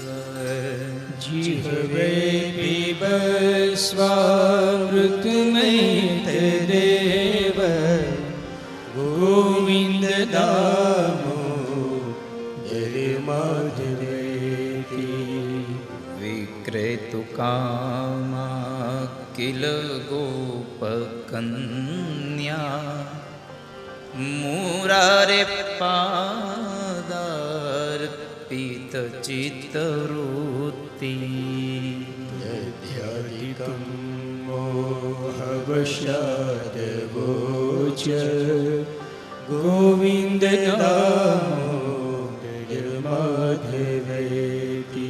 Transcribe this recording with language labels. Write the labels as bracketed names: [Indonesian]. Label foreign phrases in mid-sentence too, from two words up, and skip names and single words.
[Sanskrit] जिह्वे पिब स्वामृतमैतदेव गोविन्द दामोदर माधवेति. विक्रेतु कामा किल गोप કન્યા મુરારે પાદાર્પિત ચિત્તવૃત્તિ દધ્યાધિકં મોહવશાદગોચ ગોવિંદ દામોદરમાધવેતિ